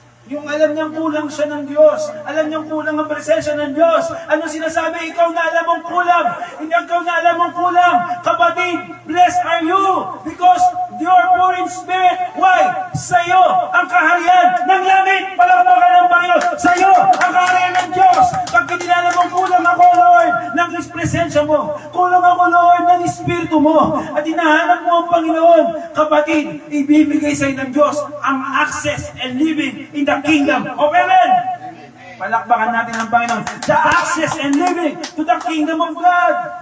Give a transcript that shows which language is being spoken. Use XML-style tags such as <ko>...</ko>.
<tl>Yung alam niyang kulang siya ng Diyos, alam niyang kulang ang presensya ng Diyos. Ano sinasabi? Ikaw na alam mong kulang. Hindi ikaw na alam mong kulang.</tl> <en>Kapatid, blessed are you because you are poor in spirit. Why?</en> <tl>Sa iyo ang kaharian ng langit. Palakpakan ng Panginoon. Sa iyo ang kaharian ng Diyos. Pag kinilala mong kulang ako, Lord, ng presensya mo. Kulang ako, Lord, ng Espiritu mo. At hinahanap mo ang Panginoon. Kapatid, ibibigay sa iyo ng Diyos ang</tl> <en>access and living in the kingdom of heaven.</en> <tl>Palakpakan natin ang Panginoon.</tl> <en>The access and living to the kingdom of God.</en>